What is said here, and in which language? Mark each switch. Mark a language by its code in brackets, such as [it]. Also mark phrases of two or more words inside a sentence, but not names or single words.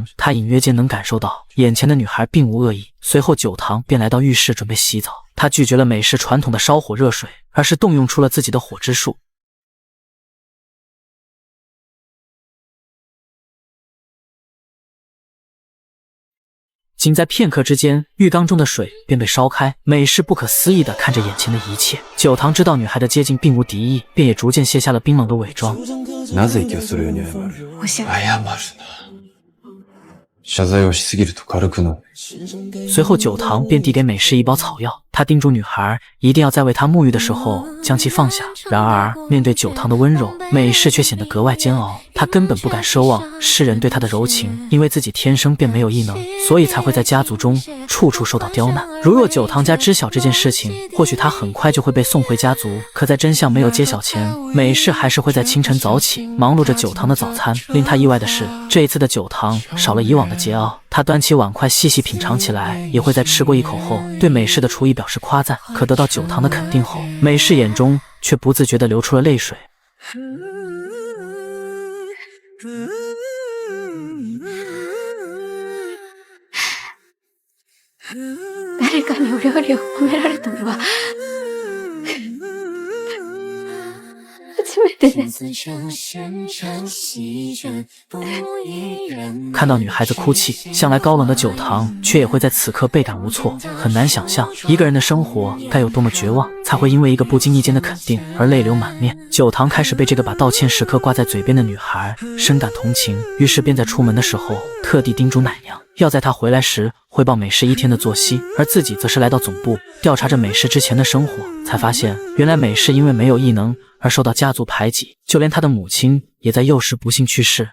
[zh] 他隐约间能感受到眼前的女孩并无恶意。随后九堂便来到浴室准备洗澡，他拒绝了美式传统的烧火热水，而是动用出了自己的火之术。仅在片刻之间，浴缸中的水便被烧开。美式不可思议地看着眼前的一切。九堂知道女孩的接近并无敌意，便也逐渐卸下了冰冷的伪装。 [ja] なぜ息をするように謝る？謝るな。謝罪をしすぎると軽くなる。 [zh] 随后九堂便递给美式一包草药，他叮嘱女孩一定要在为她沐浴的时候将其放下。然而面对九堂的温柔，美式却显得格外煎熬。她根本不敢奢望世人对她的柔情，因为自己天生便没有异能，所以才会在家族中处处受到刁难。如若九堂家知晓这件事情，或许她很快就会被送回家族。可在真相没有揭晓前，美式还是会在清晨早起，忙碌着九堂的早餐。令她意外的是，这一次的九堂少了以往的桀骜，她端起碗筷细细品尝起来，也会在吃过一口后对美式的厨艺表示夸赞。可得到九堂的肯定后，美式眼中却不自觉地流出了泪水。 [ja] 誰かにお料理を褒められたのは初めてです。 [zh] 看到女孩子哭泣，向来高冷的九堂却也会在此刻倍感无措。很难想象一个人的生活该有多么绝望，才会因为一个不经意间的肯定而泪流满面。九堂开始被这个把道歉时刻挂在嘴边的女孩深感同情，于是便在出门的时候特地叮嘱奶娘要在她回来时汇报美式一天的作息，而自己则是来到总部调查着美式之前的生活，才发现原来美式因为没有异能而受到家族排挤，就连她的母亲也在幼时不幸去世。